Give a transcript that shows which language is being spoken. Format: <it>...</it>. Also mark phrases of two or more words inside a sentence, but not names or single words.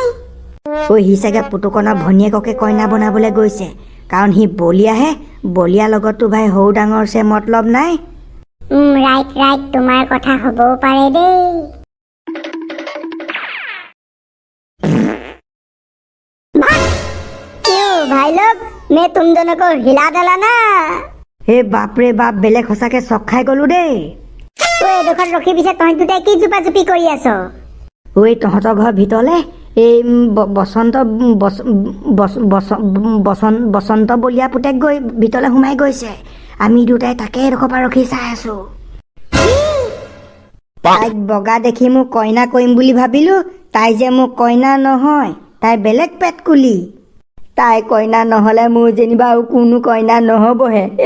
<as>সি চাগে পুতুকণৰ ভনীয়েককে কইনা বনাবলৈ গৈছে, কাৰণ সি বলিয়াহে। বলিয়াৰ লগততো ভাই সৰু ডাঙৰ চে মতলব নাই। ৰাইট, তোমাৰ কথা হ'বও পাৰে দেই।</as> <hi>भाई लोग मैं तुम दोनों को हिला डाला ना</hi> <as>হে বাপৰে বাপ বেলেগ সঁচাকে চক খাই গলো দেই ঐ এডোখৰত ৰখি পিছে তহঁত দুটাই কি জোপা জুপি কৰি আছ ঐ তহঁতৰ ঘৰৰ ভিতৰলে এই বসন্ত বলিয়া পুতেক গৈ ভিতৰলে সোমাই গৈছে আমি দুটাই তাকে এডোখৰ পৰা ৰখি চাই আছো তাইক বগা দেখি মোক কইনা কৰিম বুলি ভাবিলো তাই যে মোক কইনা নহয় তাই বেলেগ পেটকুলি তাই কইনা নহলে মোৰ যেনিবা আৰু কোনো কইনা নহবহে</as>